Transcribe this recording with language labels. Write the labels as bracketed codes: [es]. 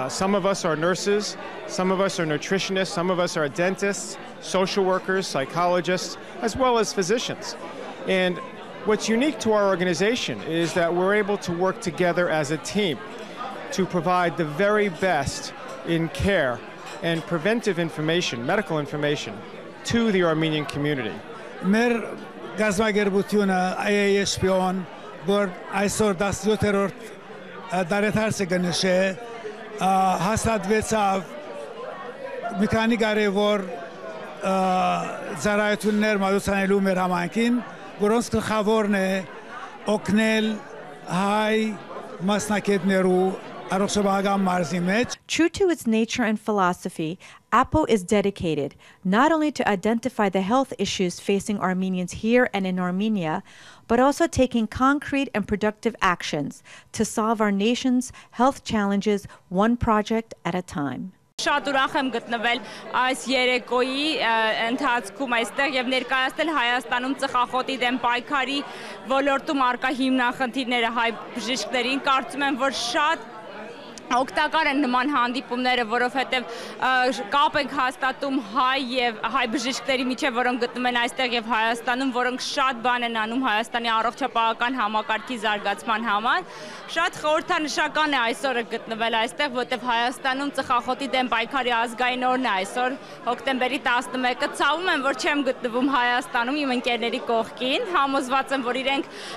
[en] Some of us are nurses, some of us are nutritionists, some of us are dentists, social workers, psychologists, as well as physicians. And what's unique to our organization is that we're able to work together as a team to provide the very best in care and preventive information, medical information, to the Armenian community. [hy] Մեր գազագերբությունը AAHPO-ն, որ այսօր 17-րդ դարեթարսը կնշե, հաստատվեցավ մի քանի կարևոր ծառայություններ մատուցանելու մեր համայնքին, որոնց գլխավորն է օգնել հայ մասնակիցներու առողջապահական մարզի մեջ. [en] True to its nature and philosophy, AAPHO is dedicated not only to identify the health issues facing Armenians here and in Armenia, but also taking concrete and productive actions to solve our nation's health challenges one project at a time. [hy] Շատ ուրախ եմ գտնվել այս երեկոյի ընթացքում այստեղ եւ ներկայացնել Հայաստանում ծխախոտի դեմ պայքարի ոլորտում արկա հիմնախնդիրները հայ բժիշկներին։ Կարծում եմ, որ շատ օգտակար են նման հանդիպումները, որովհետև կապ ենք հաստատում հայ եւ հայ բժիշկների միջեւ, որոնք գտնվում են այստեղ եւ Հայաստանում, որոնք շատ բան են անում Հայաստանի առողջապահական համակարգի զարգացման համար։ Շատ խորհրդանշական է այսօրը գտնվել այստեղ, որտեղ Հայաստանում ծխախոտի դեմ պայքարի ազգային օրն է այսօր, հոկտեմբերի 11-ը։ Ցավում եմ, որ չեմ գտնվում Հայաստանում իմ ընկերների կողքին, համոզված եմ, որ իրենք